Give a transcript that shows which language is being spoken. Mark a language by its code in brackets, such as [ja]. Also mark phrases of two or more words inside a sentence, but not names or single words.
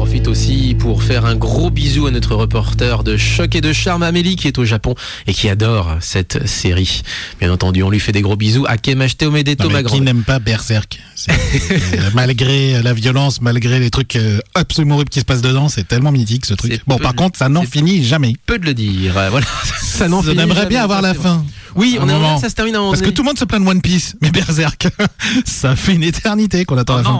[fr] aussi pour faire un gros bisou à notre reporter de choc et de charme Amélie qui est au Japon et qui adore cette série. Bien entendu, on lui fait des gros bisous. [ja] 明けましておめでとう, [fr] ma Qui grande. n'aime pas Berserk? Malgré la violence, malgré les trucs absolument horribles qui se passent dedans, c'est tellement mythique ce truc. C'est Bon, peu par de- contre, ça n'en c'est- finit jamais. Peu de le dire. Voilà. Ça n'en On finit aimerait jamais, bien avoir ça, la c'est fin. Oui, on Un aimerait moment. bien que ça se termine à un moment Parce que donné. tout le monde se plaint de One Piece, mais Berserk, ça fait une éternité qu'on attend la fin.